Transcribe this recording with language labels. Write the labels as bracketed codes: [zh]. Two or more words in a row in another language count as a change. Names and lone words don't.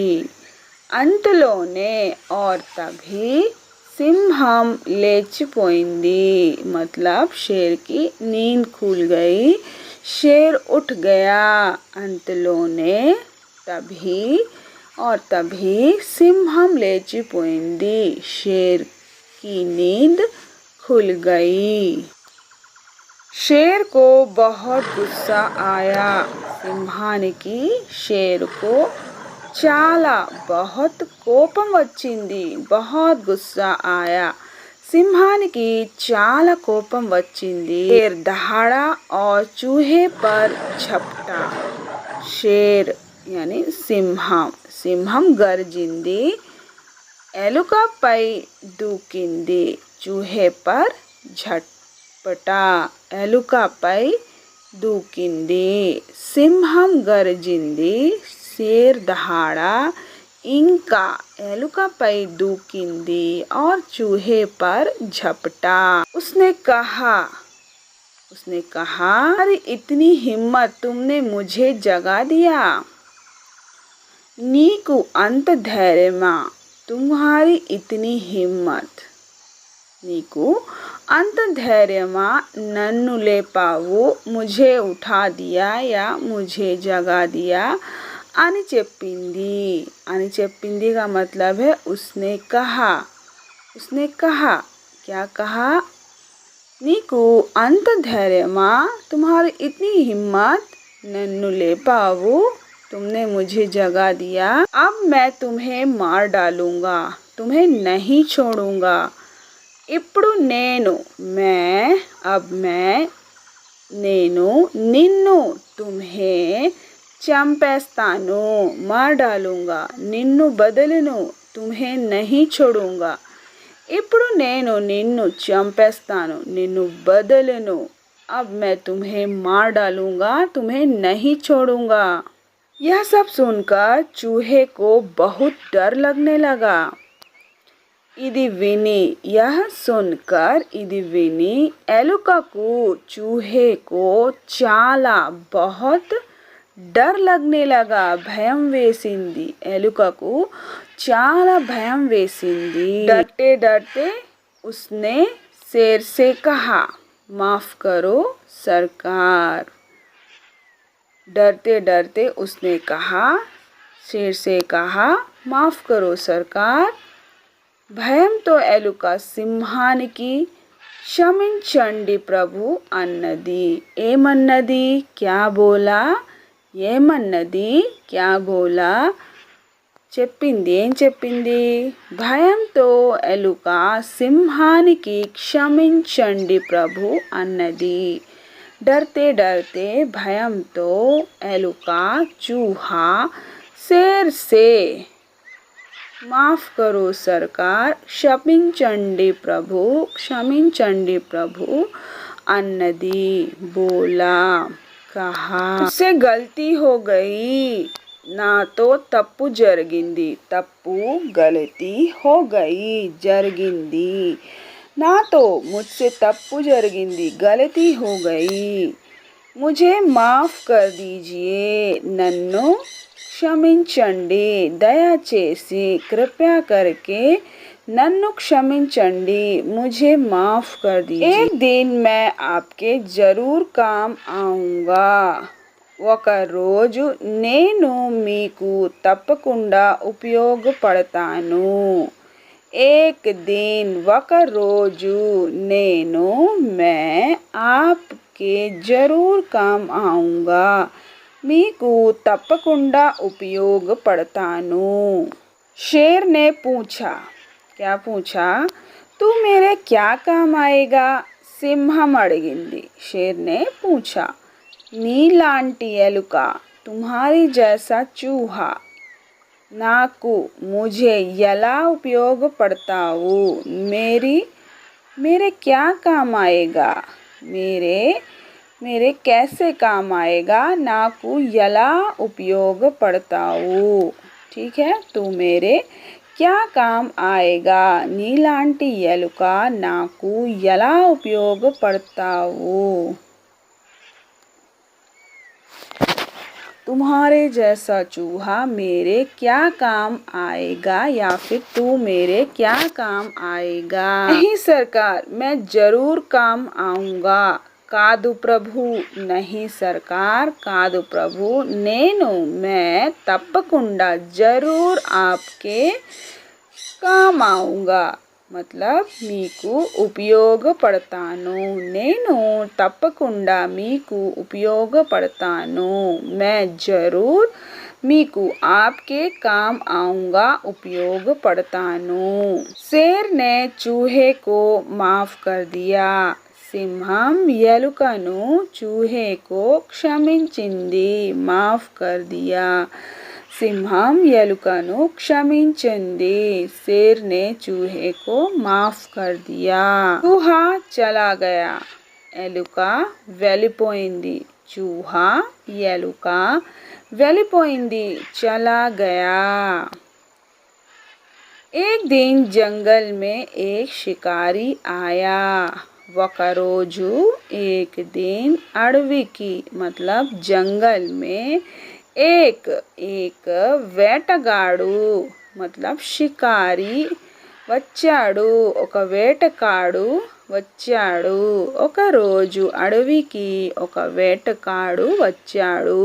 [te] अंतलोने [hi] और तभी [te] సింహం లేచిపోయింది, [hi] मतलब शेर की नींद खुल गई, शेर उठ गया। [te] अंतलोने [hi] तभी और तभी [te] సింహం లేచిపోయింది, [hi] शेर की नींद खुल गई। शेर को बहुत गुस्सा आया। [te] సింహానికి [hi] शेर को [te] చాలా बहुत కోపం వచ్చింది। [hi] बहुत गुस्सा आया, [te] సింహానికి చాలా కోపం వచ్చింది। [hi] शेर दहाड़ा और चूहे पर झपटा। शेर यानी [te] సింహం గర్జింది, ఎలుకపై దూకింది। [hi] चूहे पर झपटा, [te] ఎలుకపై దూకింది। సింహం గర్జింది, [hi] शेर दहाड़ा [te] ఇంకా ఎలుకపై దూకింది [hi] और चूहे पर झपटा। उसने कहा अरे इतनी हिम्मत, तुमने मुझे जगा दिया। [te] నీకు అంత ధైర్యమా, [hi] तुम्हारी इतनी हिम्मत, [te] నీకు అంత ధైర్యమా, నన్ను లేపావు, [hi] मुझे उठा दिया या मुझे जगा दिया [te] అని చెప్పింది [hi] का मतलब है उसने कहा क्या कहा, [te] నీకు అంత ధైర్యమా, [hi] तुम्हारी इतनी हिम्मत, [te] నన్ను లేపావు, [hi] तुमने मुझे जगा दिया, अब मैं तुम्हें मार डालूंगा, तुम्हें नहीं छोड़ूंगा। [te] ఇప్పుడు నేను నిన్ను तुम्हें చంపేస్తాను, [hi] मार डालूंगा, [te] నిన్ను బదలును, [hi] तुम्हें नहीं छोड़ूंगा। [te] ఇప్పుడు నేను నిన్ను చంపేస్తాను, నిన్ను బదలును, [hi] अब मैं तुम्हें मार डालूंगा, तुम्हें नहीं छोड़ूंगा। यह सब सुनकर चूहे को बहुत डर लगने लगा। [te] ఇది విని ఎలుకకు [hi] चूहे को చాలా बहुत डर लगने लगा, [te] భయం వేసింది। ఎలుకకు చాలా భయం వేసింది। [hi] डरते उसने शेर से कहा, माफ करो सरकार, डरते डरते उसने कहा, शेर से कहा, माफ़ करो सरकार, [te] భయంతో ఎలుక సింహానికి క్షమించండి ప్రభు అన్నది. ఏమన్నది? [hi] क्या बोला? ఏమన్నది? क्या बोला? [te] చెప్పింది. ఏం చెప్పింది? భయంతో ఎలుక సింహానికి క్షమించండి ప్రభు అన్నది. [hi] डरते डरते [te] భయంతో ఎలుక [hi] चूहा शेर से, माफ़ करो सरकार, [te] క్షమించండి ప్రభు అన్నది, [hi] बोला, कहा, उससे गलती हो गई, [te] నా తో తప్పు జరిగింది, తప్పు [hi] गलती हो गई, [te] జరిగింది, నా తో ముఝసే తప్పు జరిగింది [hi] गलती हो गई, मुझे माफ़ कर दीजिए, [te] नन्नु క్షమించండి, దయచేసి, [hi] कृपया करके, [te] నన్ను క్షమించండి, [hi] मुझे माफ़ कर दीजिए, एक दिन मैं आपके जरूर काम आऊँगा, [te] ఒక రోజు నేను మీకు తప్పకుండా ఉపయోగపడతాను, [hi] एक दिन, [te] ఒక రోజు నేను, [hi] मैं आपके जरूर काम आऊँगा, [te] మీకు తప్పకుండా ఉపయోగపడతాను. [hi] शेर ने पूछा, क्या पूछा? तू मेरे क्या काम आएगा? [te] సింహం అడిగింది. [hi] शेर ने पूछा, [te] నీలాంటి ఎలుక, [hi] तुम्हारी जैसा चूहा, నాకు, मुझे [te] ఎలా ఉపయోగపడతావు? [hi] मेरे क्या काम आएगा? मेरे कैसे काम आएगा? [te] నాకు ఎలా ఉపయోగపడతావు? [hi] ठीक है, तू मेरे क्या काम आएगा? [te] నీలాంటి ఎలుక నాకు ఎలా ఉపయోగపడతావు? [hi] तुम्हारे जैसा चूहा मेरे क्या काम आएगा, या फिर तू मेरे क्या काम आएगा? नहीं सरकार, मैं जरूर काम आऊँगा, [te] కాదు ప్రభు, [hi] नहीं सरकार, [te] కాదు ప్రభు, నేను, मैं, తప్పకుండా, [hi] जरूर आपके काम आऊँगा, मतलब [te] మీకు ఉపయోగపడతాను, నేను తప్పకుండా మీకు ఉపయోగపడతాను, [hi] मैं जरूर మీకు आपके काम आऊँगा, ఉపయోగపడతాను. शेर ने चूहे को माफ़ कर दिया, [te] సింహం ఎలుకను, చూహేకో క్షమించింది, [hi] माफ़ कर दिया, [te] సింహం ఎలుకను క్షమించింది, [hi] शेर ने चूहे को माफ कर दिया. चूहा चला गया, [te] ఎలుక వెళ్ళిపోయింది, चूहा ఎలుక వెళ్ళిపోయింది, [hi] चला गया. एक दिन जंगल में एक शिकारी आया, [te] ఒక రోజు, [hi] एक दिन, [te] అడవికి, [hi] मतलब जंगल में, एक [te] వేటగాడు, [hi] मतलब शिकारी [te] వచ్చాడు, ఒక వేటగాడు వచ్చాడు, ఒక రోజు అడవికి ఒక వేటగాడు వచ్చాడు.